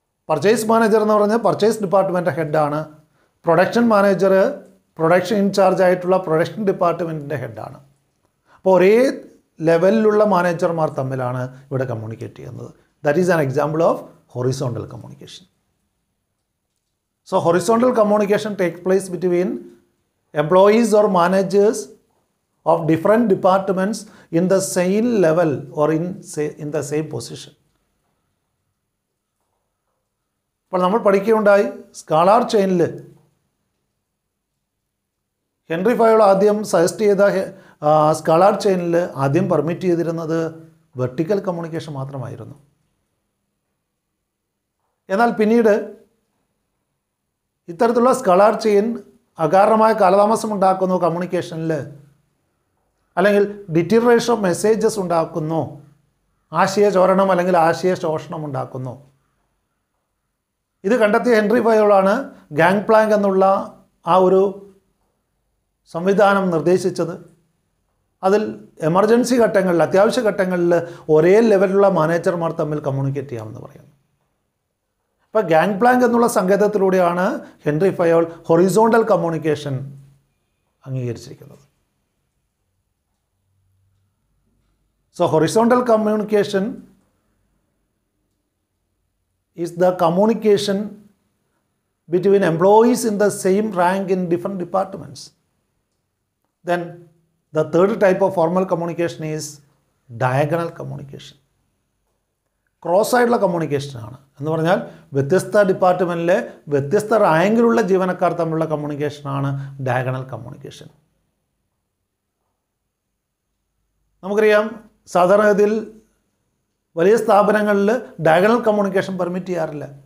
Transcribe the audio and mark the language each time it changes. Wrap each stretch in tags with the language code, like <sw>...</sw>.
<ml>Purchase manager എന്ന് പറഞ്ഞാൽ purchase department ഹെഡാണ്. Production manager production in charge ആയിട്ടുള്ള പ്രൊഡക്ഷൻ ഡിപ്പാർട്ട്മെൻറ്റിൻ്റെ ഹെഡാണ്. അപ്പോൾ ഒരേ ലെവലിലുള്ള മാനേജർമാർ തമ്മിലാണ് ഇവിടെ കമ്മ്യൂണിക്കേറ്റ് ചെയ്യുന്നത്.</ml> <en>That is an example of horizontal communication. So horizontal communication take place between employees or managers of different departments in the same level or in the same position.</en> <ml>അപ്പോൾ നമ്മൾ പഠിക്കുകയുണ്ടായി, സ്കാളാർ ചെയിനിൽ ഹെൻറി ഫയോൾ ആദ്യം suggest ചെയ്ത സ്കാളാർ ചെയിനിൽ ആദ്യം permit ചെയ്തിരുന്നത് vertical communication മാത്രമായിരുന്നു. എന്നാൽ പിന്നീട് ഇത്തരത്തിലുള്ള സ്കാളാർ ചെയിൻ അകാരണമായ കാലതാമസം ഉണ്ടാക്കുന്നു കമ്മ്യൂണിക്കേഷനിൽ, അല്ലെങ്കിൽ</ml> <en>deterioration of messages</en> <ml>ഉണ്ടാക്കുന്നു, ആശയചോരണം അല്ലെങ്കിൽ ആശയശോഷണം ഉണ്ടാക്കുന്നു. ഇത് കണ്ടെത്തിയ ഹെൻറി ഫയോളാണ് ഗാങ് പ്ലാങ്ക് എന്നുള്ള ആ ഒരു സംവിധാനം നിർദ്ദേശിച്ചത്. അതിൽ എമർജൻസി ഘട്ടങ്ങളിൽ, അത്യാവശ്യ ഘട്ടങ്ങളിൽ ഒരേ ലെവലിലുള്ള മാനേജർമാർ തമ്മിൽ കമ്മ്യൂണിക്കേറ്റ് ചെയ്യാമെന്ന് പറയുന്നു. അപ്പോൾ ഗാങ് പ്ലാങ്ക് എന്നുള്ള സങ്കേതത്തിലൂടെയാണ് Henry Fayol horizontal communication അംഗീകരിച്ചിരിക്കുന്നത്.</ml> <en>So horizontal communication is the communication between employees in the same rank in different departments. Then the third type of formal communication is diagonal communication.</en> <ml>Cross ആയിട്ടുള്ള കമ്മ്യൂണിക്കേഷനാണ് എന്ന് പറഞ്ഞാൽ വ്യത്യസ്ത ഡിപ്പാർട്ട്മെൻറ്റിലെ വ്യത്യസ്ത റാങ്കിലുള്ള ജീവനക്കാർ തമ്മിലുള്ള കമ്മ്യൂണിക്കേഷനാണ് diagonal communication. നമുക്കറിയാം, സാധാരണഗതിയിൽ വലിയ സ്ഥാപനങ്ങളിൽ ഡയഗണൽ കമ്മ്യൂണിക്കേഷൻ പെർമിറ്റ് ചെയ്യാറില്ല.</ml>